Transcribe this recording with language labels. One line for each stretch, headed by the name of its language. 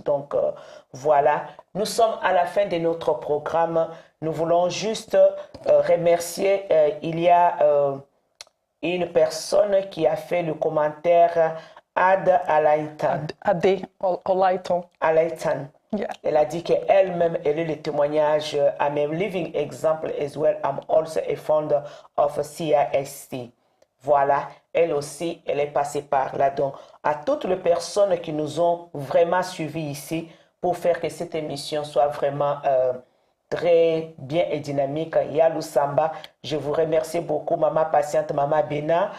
French: Donc, voilà, nous sommes à la fin de notre programme. Nous voulons juste remercier, il y a une personne qui a fait le commentaire, Ad Alaitan. Ade Olaitan. Alaitan. Yeah. Elle a dit qu'elle-même, elle est le témoignage.
English: I'm a living example as well. I'm also a founder of CIST.
French: Voilà, elle aussi, elle est passée par là. Donc, à toutes les personnes qui nous ont vraiment suivis ici pour faire que cette émission soit vraiment très bien et dynamique. Yalou Samba, je vous remercie beaucoup, maman patiente, maman Béna.